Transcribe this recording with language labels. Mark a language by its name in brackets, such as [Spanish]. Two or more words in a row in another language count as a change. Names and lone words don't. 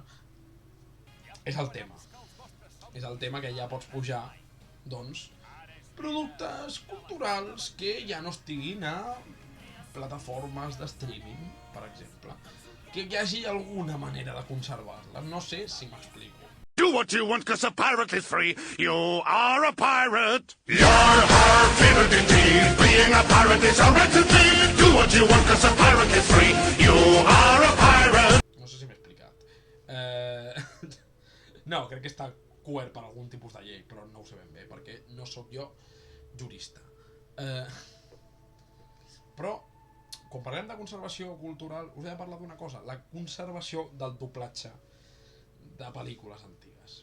[Catalan] És el tema que ja pots pujar, doncs, productes culturals que ja no estiguin a plataformes de streaming, per exemple, que hi hagi alguna manera de conservar-les. No sé si m'explico. [English] Do what you want, cause a pirate is free. You are a pirate. You're our favorite indeed. Being a pirate is a right indeed. Do what you want, cause a pirate is free. You are a pirate. [Catalan] No sé si m'he explicat. No, crec que està cobert per algun tipus de llei, però no ho sé ben bé, perquè no sóc jo jurista. Però, quan parlem de conservació cultural, us he de parlar d'una cosa, la conservació del doblatge de pel·lícules antigues.